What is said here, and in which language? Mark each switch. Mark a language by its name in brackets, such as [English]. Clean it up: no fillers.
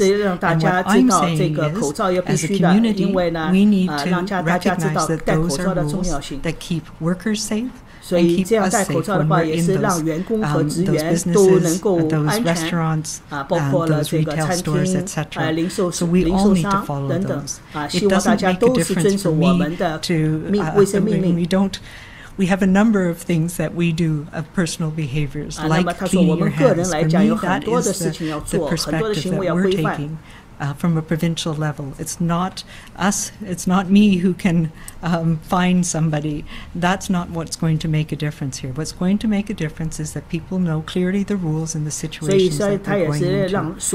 [English] And what I'm saying is, as a community, we need to recognize that those are rules that keep workers safe. [Chinese] 所以这样戴口罩的话，也是让员工和职员都能够安全包括了这个餐厅、零售商等等希望大家都是遵守我们的卫生命令。 [English] We have a number of things that we do of personal behaviors, like cleaning your hands. For me, that is the perspective that we're taking from a provincial level. It's not us, it's not me who can find somebody. That's not what's going to make a difference here. What's going to make a difference is that people know clearly the rules and the situations that they're going into.